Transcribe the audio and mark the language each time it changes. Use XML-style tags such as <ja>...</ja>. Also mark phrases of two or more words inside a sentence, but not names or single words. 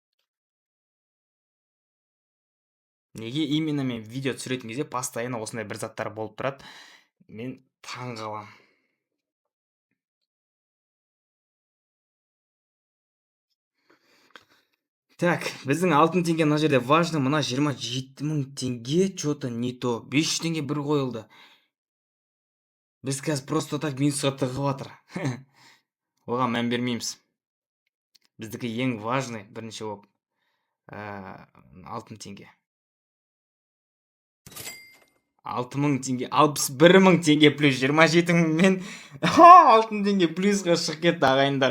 <kk>Неге именно мен видео түсіретін кезде постоянно осындай бір заттар болып тұрады? Мен таң қалам. Так, біздің алтын теңге мына жерде важно, мына 27 мың теңге</kk> <ru>что-то не то.</ru> <kk>500 теңге бір қойылды. Біз қазір</kk> <ru>просто так</ru> <kk>минусқа тығып жатыр. Оған мән бермейміз. Біздікі ең важный бірінші болып алтын теңге. 6 мың теңге, 61 мың теңге плюс 27 мың мен алтын теңге плюсқа шығып кетті ағайындар.</kk>